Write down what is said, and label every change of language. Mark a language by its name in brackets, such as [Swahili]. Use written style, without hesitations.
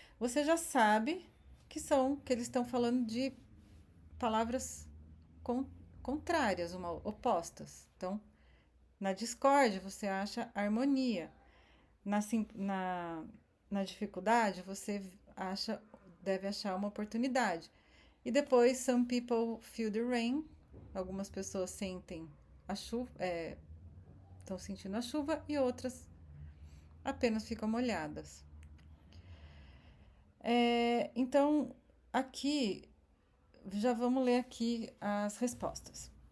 [Portuguese] Você já sabe que eles estão falando de palavras contrárias, opostas. Então, na discórdia você acha harmonia. Na dificuldade você deve achar uma oportunidade. E depois, [English] some people feel the rain. [Portuguese] Algumas pessoas sentem a chuva, estão sentindo a chuva, e outras apenas ficam molhadas. Então, aqui, já vamos ler aqui as respostas.